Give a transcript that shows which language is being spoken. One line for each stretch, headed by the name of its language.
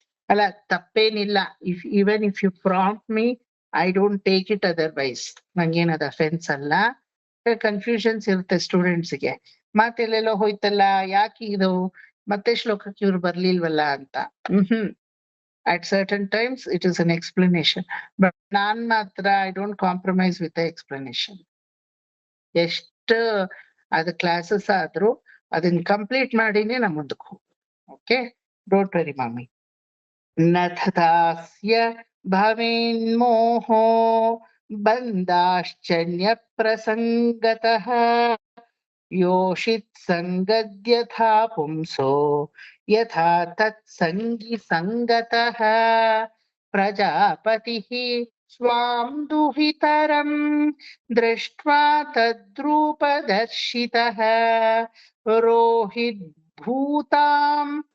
Kannada: ಅಲ್ಲ, ತಪ್ಪೇನಿಲ್ಲ.
English: Even if you prompt me, I don't take it otherwise.
Kannada: ನಂಗೇನದ offence ಅಲ್ಲ. Confusions ಇರುತ್ತೆ ಸ್ಟೂಡೆಂಟ್ಸ್ಗೆ, ಮಾತೆಲ್ಲೆಲ್ಲೋ ಹೋಯ್ತಲ್ಲ, ಯಾಕೆ ಇದು ಮತ್ತೆ ಶ್ಲೋಕಕ್ಕೆ ಇವ್ರು ಬರ್ಲಿಲ್ವಲ್ಲ ಅಂತ.
English: At certain times it is an explanation, but
Kannada: ನಾನ್ ಮಾತ್ರ
English: I don't compromise with the explanation.
Kannada: ಎಷ್ಟು ಅದು ಕ್ಲಾಸಸ್ ಆದ್ರೂ ಅದನ್ನ ಕಂಪ್ಲೀಟ್ ಮಾಡಿನೇ ನಾ ಮುಂದಕ್ಕೆ ಹೋಗ್ತೀನಿ.
English: Okay, don't worry ಮಾಮಿ.
Sanskrit: ನಥಾಸ್ಯ ಭವೇನ್ಮೋಹೋ ಬಂದಾಶ್ಚನ್ಯ ಪ್ರಸಂಗತಃ ಯೋಷಿತ್ ಸಂಗದ್ಯಥಾ ಪುಂಸೋ ಯಥಾ ತತ್ಸಂಗಿ ಸಂಗತಃ ಪ್ರಜಾಪತಿಃ ಸ್ವಾಂ ದುಹಿತರಂ ದೃಷ್ಟ್ವಾ ತದ್ರೂಪದರ್ಶಿತಃ ರೋಹಿತ್ ಭೂತಾಂ